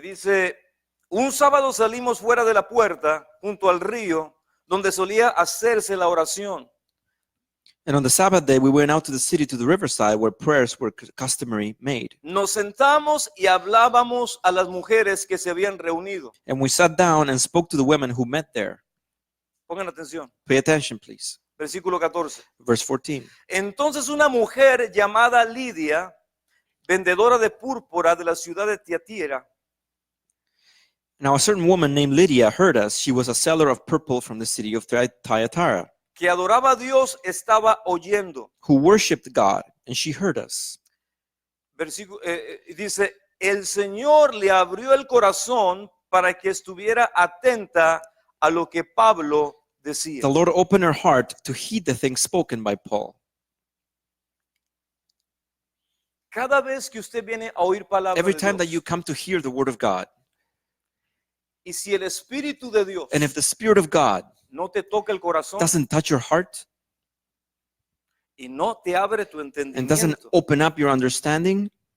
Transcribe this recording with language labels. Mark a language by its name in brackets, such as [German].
[Spanish] Dice, un sábado salimos fuera de la puerta, junto al río, donde solía hacerse la oración. [English] And on the Sabbath day, we went out to the city to the riverside where prayers were customary made. [Spanish] Nos sentamos y hablábamos a las mujeres que se habían reunido. [English] And we sat down and spoke to the women who met there. [Spanish] Pongan atención. [English] Pay attention, please. [Spanish] Versículo 14. [English] Verse 14. [Spanish] Entonces una mujer llamada Lidia, vendedora de púrpura de la ciudad de Tiatira, [English] Now a certain woman named Lydia heard us. She was a seller of purple from the city of Thyatira, [Spanish] que adoraba a Dios, estaba oyendo. [English] who worshipped God, and she heard us. [Spanish] Versículo, dice, el Señor le abrió el corazón para que estuviera atenta a lo que Pablo decía. [English] The Lord opened her heart to heed the things spoken by Paul. [Spanish] Cada vez que usted viene a oír palabra [English] Every [Spanish] de [English] time that you [Spanish] Dios, [English] come to hear the word of God, [Spanish] y si el Espíritu de Dios [English] and if the Spirit of God [Spanish] no te toca el corazón [English] doesn't touch your heart [Spanish] y no te abre tu [English] and doesn't [Spanish] entendimiento, [English] open up your understanding,